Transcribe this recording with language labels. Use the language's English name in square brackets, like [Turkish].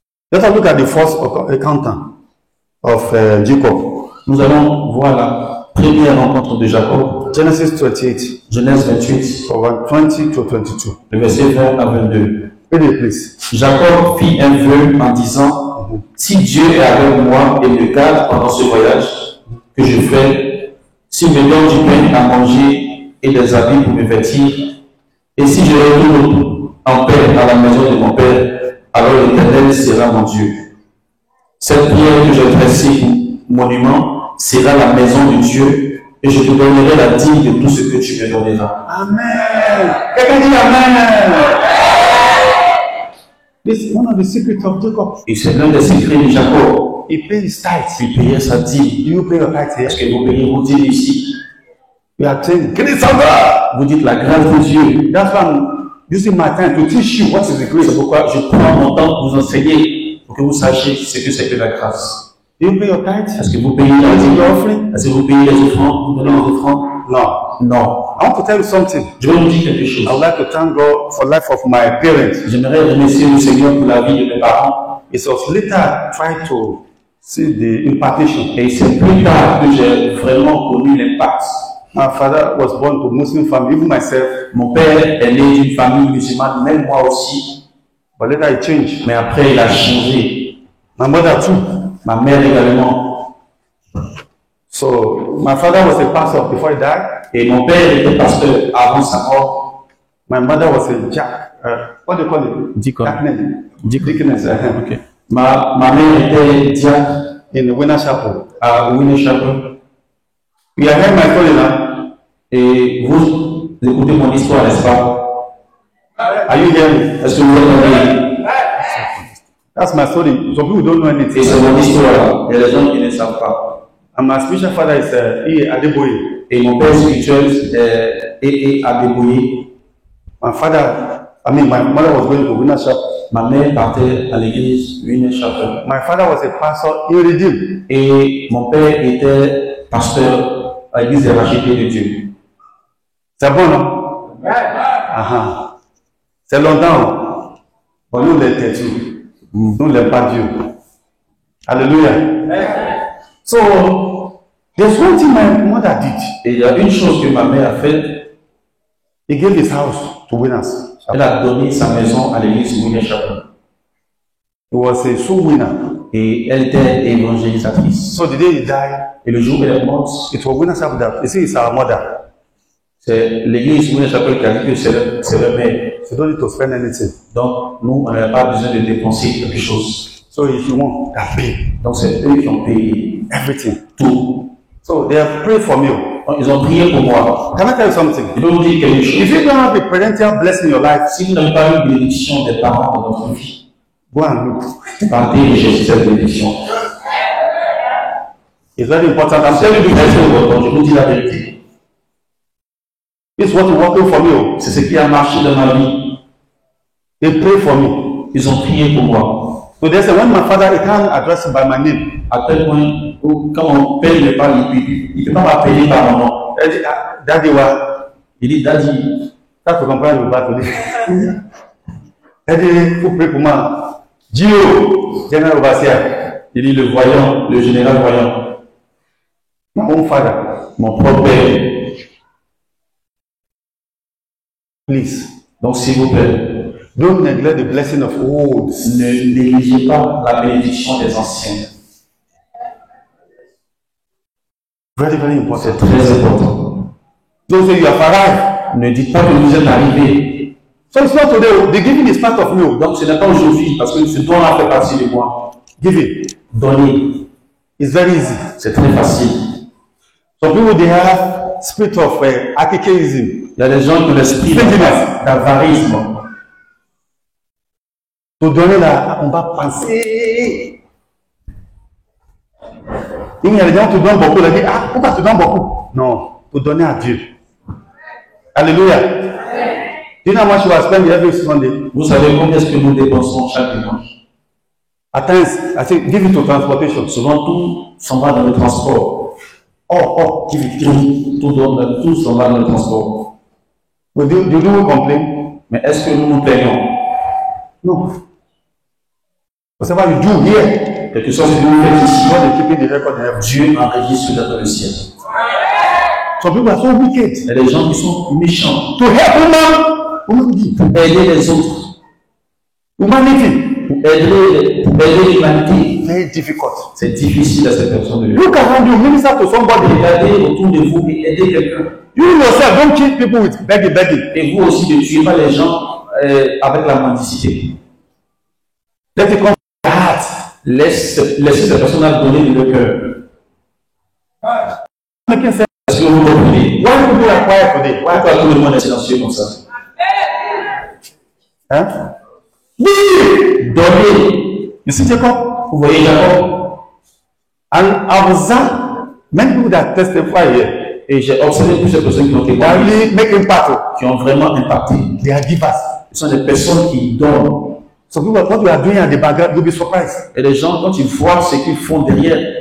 [English] Let us look at the first account of Jacob. [French] Nous allons voir la première rencontre de Jacob. [English] Genesis 28, [French] Genèse 28, [English] from 20 to 22. [French] le verset 20 à 22. [English] Read it, please. [French] Jacob fit un vœu en disant, si Dieu est avec moi et me garde pendant ce voyage que je fais, s'il me donne du pain à manger et des habits pour me vêtir, Et si je retourne en paix à la maison de mon Père, alors l'Éternel sera mon Dieu. Cette pierre que j'ai dressée monument sera la maison de Dieu, et je te donnerai la dîme de tout ce que tu me donneras. Amen. Quelqu'un dit Amen. [English] This is one of the secrets of Jacob. [French] Et c'est l'un des secrets de Jacob. [English] He pays his tithes. [French] Il payait sa dîme. [English] Do you pay your tithes here? [French] Est-ce que vous payez vos dîmes ici? [English] You are saying, "Give it something." [French] Vous dites la grâce de Dieu. [English] That's why I'm using my time to teach you what is the grace. [French] C'est pourquoi je prends mon temps pour vous enseigner, pour que vous sachiez ce que c'est que la grâce. [English] Do you pay your tithes? [French] Est-ce que vous payez la dîme? Est-ce que vous payez les offrandes? Vous donnez les offrandes? [English] No. [French] Non. [English] I want to tell you something. [French] Je vais vous dire quelque chose. [English] I would like to thank God for the life of my parents. [French] J'aimerais remercier le Seigneur pour la vie de mes parents. [English] It was later I tried to see the impartation. [French] Et c'est plus tard que j'ai vraiment connu l'impact. [English] My father was born to Muslim family, even myself. [French] Mon père est né d'une famille musulmane, même moi aussi. [English] But later I changed. [French] Mais après, il a changé. [English] My mother too. [French] Ma mère également. [English] So my father was a pastor before he died. [French] Et mon père était pasteur avant sa mort. [English] My mother was a jack. What do you call it? Deacon. Deaconess. Okay. [French] Ma mère était diacre [English] In the Winner Chapel. [French] à Winner Chapel. [English] You have heard my story now. [French] Et vous écoutez mon histoire, n'est-ce pas? [English] Are you hearing? [French] Est-ce que vous entendez? [English] That's my story. Some people don't know [French] Et [English] anything. [French] c'est mon histoire. Il y a des gens qui ne savent pas. [English] And my spiritual father is E. Adeboye. [French] Et mon père spirituel est Adeboye. [English] My mother was going to Winner Chapel. [French] Ma mère partait à l'église Winner Chapel. [English] My father was a pastor in Redeem. [French] Et mon père était pasteur à l'église des rachetés de Dieu. C'est bon, non? Ah. C'est longtemps. Bon, nous les têtus. Nous les pas Dieu. Alléluia. [English] So, there's one thing my mother did. [French] Et il y a une chose que ma mère a faite. [English] He gave his house to Winners. [French] Elle a donné sa maison à l'église Winner Chapel. [English] He was a soul winner. [French] Et elle était évangélisatrice. [English] So the day he died, [French] Et le jour où elle est morte, [English] it was Winners Chapel that, you see, it's our mother. [French] c'est l'église Winner Chapel qui a dit que c'est le mère. [English] So you don't need to spend anything. [French] Donc, nous, on n'avait pas besoin de dépenser quelque chose. [English] So if you want, that pay [French] Donc, c'est eux qui ont payé [English] everything. [French] tout. [English] So they have prayed for me. [French] Donc, ils ont prié pour moi. [English] Can I tell you something? [French] Je vais vous dire quelque chose. [English] If you don't have a parental blessing in your life, [French] Si vous n'avez pas eu une bénédiction des parents dans votre vie, [English] go and look. [French] partez et cherchez cette bénédiction. [English] It's very important. I'm [French] C'est [English] telling you [French] très [English] the truth. [French] important, je vous dis la vérité. [English] It's what is working for me. [French] C'est ce qui a marché dans ma vie. [English] They pray for me. [French] Ils ont prié pour moi. [English] So they say when my father, he can't address me by my name. [French] À tel point où, quand mon père ne parle, il ne peut pas m'appeler par mon nom. Elle dit, ah, Daddy, wa, Il dit, Daddy, ça tu comprends le bas Elle dit, vous priez pour moi. [English] Gio, General Overseer. [French] il dit le voyant, le général voyant, [English] My own father. [French] mon propre père. [English] Please, [French] Donc, s'il vous plaît, [English] don't neglect the blessing of old. [French] ne négligez pas la bénédiction des anciens. [English] Very, very important. [French] C'est très important. [English] Don't say you have arrived. [French] Ne dites pas que vous êtes arrivé. [English] So it's not today. The giving is part of me. [French] Donc, ce n'est pas aujourd'hui, parce que ce don-là fait partie de moi. [English] Giving. [French] Donner, [English] It's very easy. [French] c'est très facile. Some people, they have spirit of archaism. Il y a des gens qui ont l'esprit d'avarisme. Pour donner là, on va penser. Il y a des gens qui donnent beaucoup. Ils disent, ah, pourquoi tu donnes beaucoup? Non, pour donner à Dieu. Alléluia. [English] Do you know how much you are spending every Sunday? [French] Vous savez combien est-ce que nous dépensons chaque dimanche? [English] At times, I say, give it to transportation. [French] Souvent, tout s'en va dans le transport. [English] Give it. [French] Tout s'en va dans le transport. [English] But do you complain? [French] Mais est-ce que nous nous plaignons? [English] No. Whatever you do here, [French] Quelque chose que nous faisons ici, [English] God is keeping the record in heaven. [French] Dieu enregistre dans le ciel. [English] Some people are so wicked. [French] Il y a des gens qui sont méchants. [English] To help woman, Pour aider les autres. humanity. [French] aider l'humanité. [English] Very difficult. [French] C'est difficile à cette personne de le faire. [English] Look around you, minister to somebody. [French] Regardez autour de vous et aidez quelqu'un. [English] You yourself don't kill people with begging. [French] Et vous aussi, ne tuez pas les gens avec la mendicité. [English] Let it come from your heart. [French] Laissez cette personne donner de leur cœur. [English] Making sense. [French] Est-ce que vous comprenez? [English] Why people are quiet today? Why? [French] Pourquoi tout le monde est silencieux comme ça? Hein? Donnez. [English] You see Jacob? [French] Vous voyez Jacob? [English] And I observe many people that testify here. [French] Et j'ai observé plusieurs personnes qui ont [English] They [French] témoigné, [English] really make impact. [French] qui ont vraiment impacté. [English] They are givers. [French] Ce sont des personnes qui donnent. [English] So people, what we are doing at the background, you'll be surprised. [French] Et les gens, quand ils voient ce qu'ils font derrière,